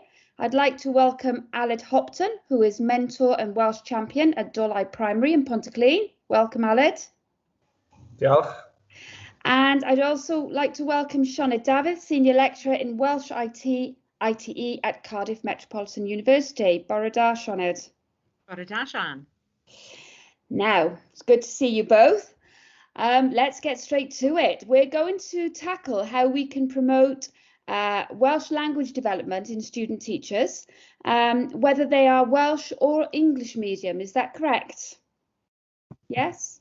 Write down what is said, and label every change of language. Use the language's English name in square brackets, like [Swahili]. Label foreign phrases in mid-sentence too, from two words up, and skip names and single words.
[English] I'd like to welcome Aled Hopton, who is mentor and Welsh champion at Dolau Primary in Pontyclun. Welcome, Aled. [Welsh] Diolch. [English] And I'd also like to welcome Sioned Dafydd, senior lecturer in Welsh ITE at Cardiff Metropolitan University. [Welsh] Bore da, Sioned. Bore da, Sian. [English] Now, it's good to see you both. Let's get straight to it. We're going to tackle how we can promote Welsh language development in student teachers, whether they are Welsh or English medium. Is that correct? Yes?